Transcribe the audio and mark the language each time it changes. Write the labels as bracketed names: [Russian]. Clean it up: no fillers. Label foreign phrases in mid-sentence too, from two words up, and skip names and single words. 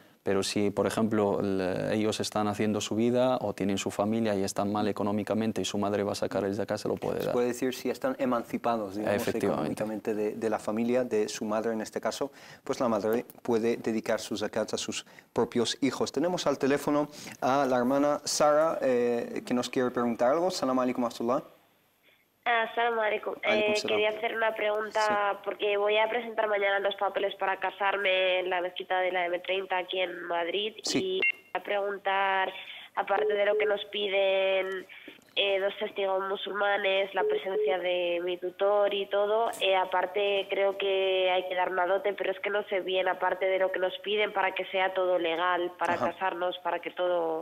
[Spanish] Pero si, por ejemplo, ellos están haciendo su vida o tienen su familia y están mal económicamente y su madre va a sacar el zakat, se lo puede dar. Se puede decir si están emancipados, digamos, económicamente de la familia, de su madre en este caso, pues la madre puede dedicar sus zakats a sus propios hijos. Tenemos al teléfono a la hermana Sara, que nos quiere preguntar algo. [Arabic] سلام عليكم ورحمة الله. السلام عليكم. [Spanish] Quería hacer una pregunta porque voy a presentar mañana los papeles para casarme en la mezquita de la M30 aquí en Madrid y a preguntar, aparte de lo que nos piden 2 testigos musulmanes, la presencia de mi tutor y todo, aparte creo que hay que dar una dote, pero es que no sé bien, aparte de lo que nos piden para que sea todo legal, para casarnos, para que todo...